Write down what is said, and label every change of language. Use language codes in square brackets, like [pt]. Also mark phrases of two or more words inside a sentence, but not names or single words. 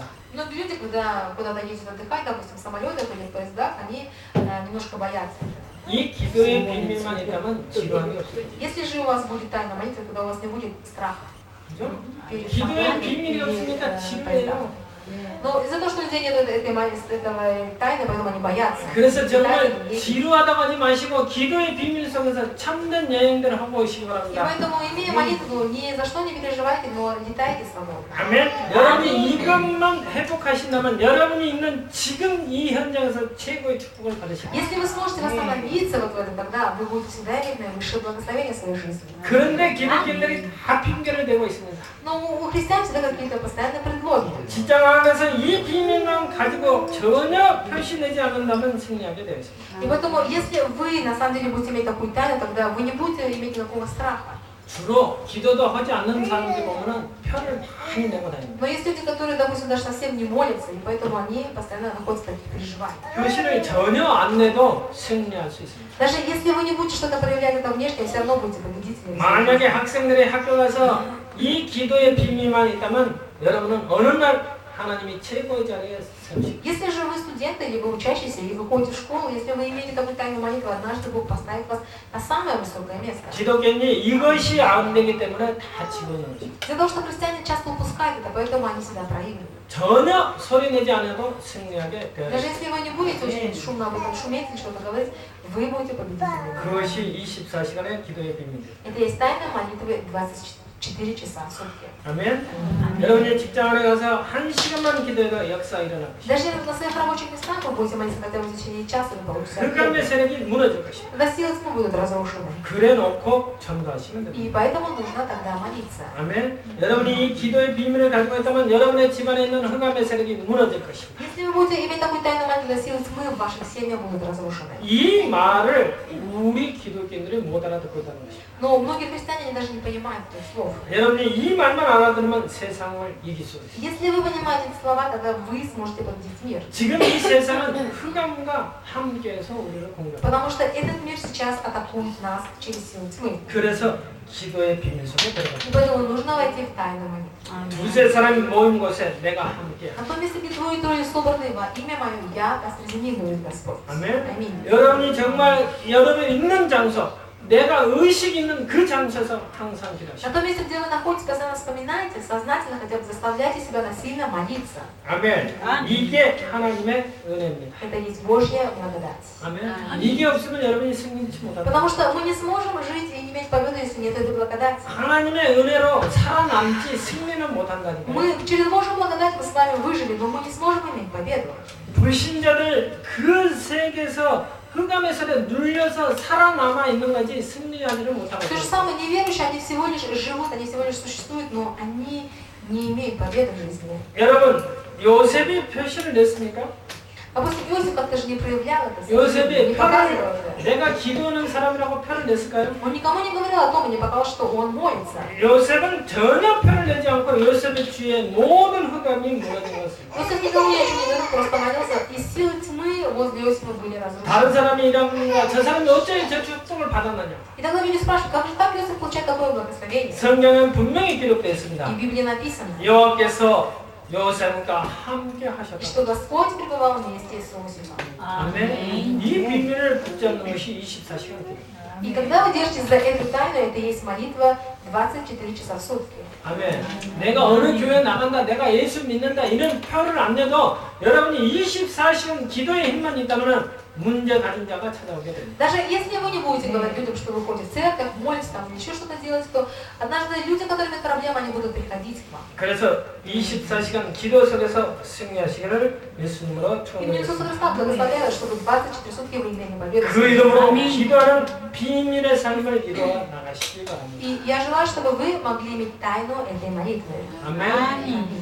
[ru] Многие люди, когда куда-то ездят отдыхать, допустим, в самолетах или в поездах, они немножко боятся этого. [ko] 이 기도의 비밀만 있다면 지루함이 없습니다. [ru] Если же у вас будет тайна молитва, тогда у вас не будет страха. [ko] 그죠? [ru] перед [ko] 기도의 [ru] самолетами [ko] 비밀이 [ru] или, [ko] 없으니까 [ru] поездах. [ko] 지루해요. [ru] Но из-за того, что у людей нет этого тайны, поэтому они боятся. [ko] 그래서 정말 [ru] Тайны есть. [ko] 지루하다고 하지 마시고 기도의 비밀 속에서 참된 여행들을 하고 오시기 [ru] И [ko] 바랍니다. [ru] поэтому, имея молитву, ни за что не переживайте, но летайте свободно. [ko] 아멘. 여러분이 이것만 회복하신다면 여러분이 있는 지금 이 현장에서 최고의 축복을 받으실 거예요. [ru] Если вы сможете восстановиться вот в этом, тогда вы будете всегда иметь наивысшее благословение в своей жизни. [ko] 그런데 기독교인들이 다 핑계를 대고 있습니다. [ru] Но у христиан всегда какие-то постоянные предлоги. [ko] 직장을 안에서 이 비밀만 가지고 전혀 표시내지 않는다면 승리하게 되어 있습니다. [ru] И поэтому, если вы на самом деле будете иметь такую тайну, тогда вы не будете иметь никакого страха. [ko] 주로 기도도 하지 않는 사람들 보면은 표를 많이 내고 다닙니다. [ru] Но есть люди, которые, допустим, даже совсем не молятся, и поэтому они постоянно находятся в таких переживаниях. [ko] 표시를 전혀 안 내도 승리할 수 있습니다. [ru] Даже если вы не будете что-то проявлять это внешне, все равно будете победителями. [ko] 만약에 학생들이 학교 가서 이 기도의 비밀만 있다면 여러분은 어느 날 하나님이 최고의 자리에 세우시고 [ru] Если же вы студенты, или вы учащиеся, или вы ходите в школу, если вы имеете такую тайную молитву, однажды Бог поставит вас на самое высокое место. [ko] 기독교인이 이것이 안 되기 때문에 다 집어넣어요. [ru] Из-за того, что христиане часто упускают это, поэтому они всегда проигрывают. [ko] 전혀 소리 내지 않아도 승리하게 되어요. [ru] Даже если вы не будете очень шумно об этом шуметь или что-то говорить, вы будете победителями. [ko] 그것이 24시간의 기도의 비밀이에요. [ru] Это есть тайна молитвы 24 часа в сутки. [ko] 아멘. 여러분이 직장에 가서 1시간만 기도해도 역사 일어날 것이다. [ru] Даже если на своих рабочих местах вы будете молиться хотя бы в течение часа или полчаса, [ko] 흑암의 세력이 무너질 것이다. [ru] тогда силы тьмы будут разрушены. [ko] 그래놓고 전도하시면 됩니다. [ru] И поэтому нужно тогда молиться. [ko] 아멘. 여러분이 이 기도의 비밀을 가지고 있다면 여러분의 집안에 있는 흑암의 세력이 무너질 것입니다. [ru] Если вы будете иметь такую тайну молитвы, силы тьмы в ваших семьях будут разрушены. [ko] 이 말을 우리 기독교인들이 못 알아듣고 있다는 것입니다. [ru] Но многие христиане они даже не понимают этих слов. [ko] 여러분이 이 말만 알아들으면 세상을 이길 수 있어요. [ru] Если вы понимаете эти слова, тогда вы сможете победить мир. [ko] 지금 이 세상은 흑암과 함께해서 우리를 공격합니다. [ru] Потому что этот мир сейчас атакует нас через силу тьмы. [ko] 그래서 기도의 비밀 속에 [ru] И [ko] 들어갑니다. [ru] поэтому нужно войти в тайну молитвы. [ko] 두세 사람이 모인 곳에 내가 함께. [ru] На том месте, где двое и трое собраны во имя Мое, я, а среди них говорит Господь. [ko] 아멘. [ru] Аминь. [ko] 여러분이 정말 여러분이 있는 장소, 내가 의식 있는 그 장소에서 항상 [ru] На [ko] 기도하시오. [ru] том месте, где вы находитесь, постоянно вспоминайте, сознательно хотя бы заставляйте себя насильно молиться. [ko] 아멘. 이게 하나님의 은혜입니다. [ru] Это есть Божья благодать. [ko] 아멘. 이게 없으면 여러분이 승리치 못합니다. [ru] Потому что мы не сможем жить и иметь победу, если нет этой благодати. [ko] 하나님의 은혜로 살아남지 승리는 못한다니까요. [ru] Мы через Божью благодать мы с вами выжили, но мы не сможем иметь победу. [ko] 불신자들 그 세계에서 흑암의 세력에 눌려서 살아남아 있는 거지 승리하지를 못하고 [ru] То же [ko] 있어요. [ru] самое неверующие, они всего лишь живут, они всего лишь существуют, но они не имеют победы в жизни. [ko] 여러분, 요셉이 표시를 냈습니까? [ru] Допустим, Иосиф как-то же не проявлял это, [ko] 요셉이 [ru] не показывал [ko] 표를 [ru] это. [ko] 내가 기도하는 사람이라고 표를 냈을까요? [ru] Он никому не говорил о том и не показал, что он молится. [ko] 요셉은 전혀 표를 내지 않고 요셉의 주위에 모든 흑암이 무너진 것입니다. [ru] Иосиф никому ни о чем не говорил, просто молился, и силы тьмы возле Иосифа были [ko] 다른 [ru] разрушены. [ko] 사람이 이런가 저 사람이 어째 저 축복을 받았느냐? [ru] И тогда люди спрашивают, как же так Иосиф получает такое благословение? [ko] 성경은 분명히 기록되어 있습니다. [ru] И в Библии написано, [ko] 여호와께서 요셉과 함께 [ru] что [ko] 하셨다. [ru] Господь пребывал вместе с Иосифом. [ko] 아멘. 이 비밀을 붙잡는 것이 24시간 기도. [ru] И когда вы держитесь за эту тайну, это есть молитва 24 часа в сутки. [ko] 아멘. 내가 어느 교회 나간다, 내가 예수 믿는다 이런 표를 안 내도 여러분이 24시간 기도의 힘만 있다면 문제 가진 자가 찾아오게 됩니다. [ru] Даже если вы не будете говорить людям, что вы ходите в церковь, молитесь, там, еще что-то делаете, то однажды люди, которые имеют проблемы, они будут приходить к вам. [ko] 그래서 24시간 기도 속에서 승리하시기를 예수님으로 [ru] Именем Иисуса [ko] 축원드립니다. [ru] Христа благословляю, чтобы 24 сутки вы имели победу. [ko] 그 이름으로 기도하는 비밀의 삶을 이루어 나가시기 바랍니다. [ru] И я желаю, чтобы вы могли иметь тайну этой молитвы. [ko] 아멘.